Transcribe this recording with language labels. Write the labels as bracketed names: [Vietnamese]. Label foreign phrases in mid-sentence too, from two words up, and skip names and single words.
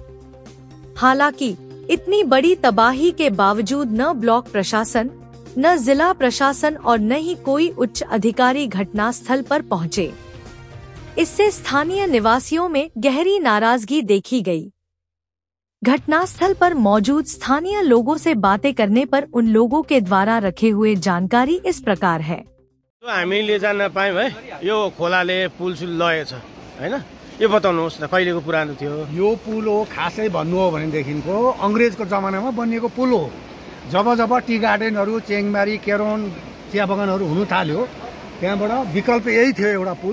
[Hindi] हालांकि इतनी बड़ी तबाही के बावजूद न ब्लॉक प्रशासन, न जिला प्रशासन और न ही कोई उच्च अधिकारी घटनास्थल पर पहुंचे। इससे स्थानीय निवासियों में गहरी नाराजगी देखी गई। घटनास्थल पर मौजूद स्थानीय लोगों से बातें करने पर उन लोगों के द्वारा रखे हुए जानकारी इस प्रकार है। [Nepali] हामीले जान्न पायौं है, यो खोलाले पुल सुल लगेछ हैन, यो बताउनुहोस् न कहिलेको पुरानो थियो? यो पुल हो खासै भन्नु हो भनेदेखिको अंग्रेजको जमानामा बनिएको पुल हो। जब जब [English] tea gardens, [Nepali] चेङबारी, केरोन चिया बगानहरु हुन थाल्यो, त्यहाँबाट विकल्प यही थियो एउटा पुल।